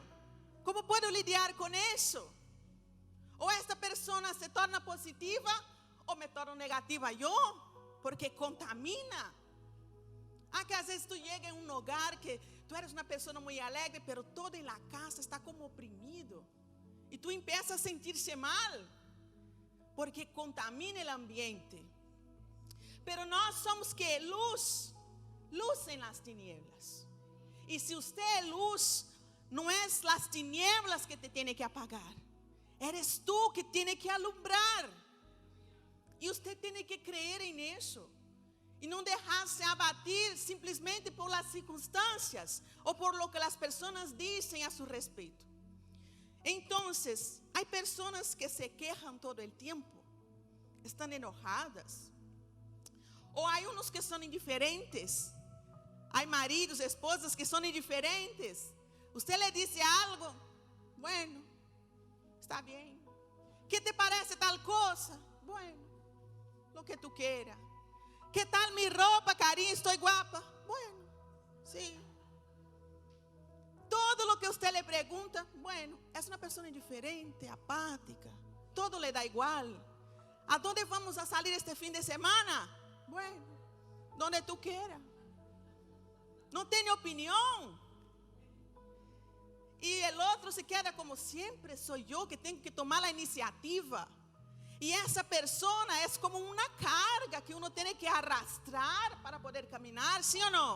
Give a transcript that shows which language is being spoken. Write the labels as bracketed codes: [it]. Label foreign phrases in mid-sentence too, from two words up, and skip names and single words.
[pt] Como posso lidiar com isso? Ou esta pessoa se torna positiva ou me torno negativa eu, porque contamina. Que às vezes tu chega em um lugar que tu eres uma pessoa muito alegre, mas toda a casa está como oprimido. E tu empiezas a sentir-se mal, porque contamina o ambiente. Pero nós somos que luz em [es] las tinieblas. [pt] E se você é luz, não é as tinieblas que te tem que apagar. Eres tu que tem que alumbrar. E você tem que crer em isso. E não deixar-se abatir simplesmente por las circunstâncias ou [es] por lo que [pt] as pessoas dizem a seu respeito. Então, há pessoas que se queixam todo o tempo, estão enojadas. Ou há uns que são indiferentes. Há maridos, esposas que são indiferentes. Você lhe disse algo, bueno, está bem. Que te parece tal coisa? [es] Bueno, lo que tu quieras. [pt] Que tal mi roupa, carinho? Estou guapa? Bueno, sim. Todo [es] lo que [pt] você lhe pergunta, bueno, é uma pessoa indiferente, apática. Todo lhe dá igual. [es] ¿A dónde vamos a salir este fin de semana? Bueno, donde tú quieras. [pt] Não tem opinião. E o outro se queda como sempre, sou eu que tenho que tomar a iniciativa. E essa pessoa é como uma carga que uno tem que arrastrar para poder caminhar, sim ou não?